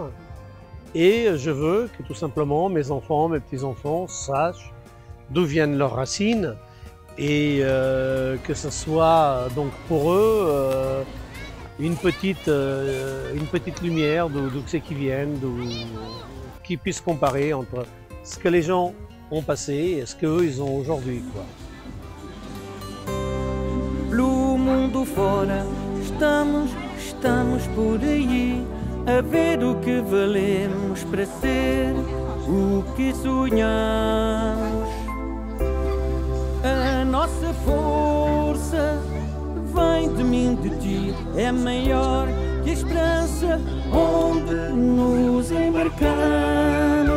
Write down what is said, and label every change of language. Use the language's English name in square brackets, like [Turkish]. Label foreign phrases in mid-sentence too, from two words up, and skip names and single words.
[French] Et je veux que tout simplement mes enfants, mes petits-enfants sachent d'où viennent leurs racines et que ce soit donc pour eux une petite lumière d'où c'est qu'ils viennent, qu'ils puissent comparer entre ce que les gens ont passé et ce qu'eux ils ont aujourd'hui, quoi. [Portuguese] Pelo mundo fora estamos por aí a ver o que valemos para ser o que sonhamos. A nossa força vem de mim, de ti, é maior que a esperança onde nos embarcamos.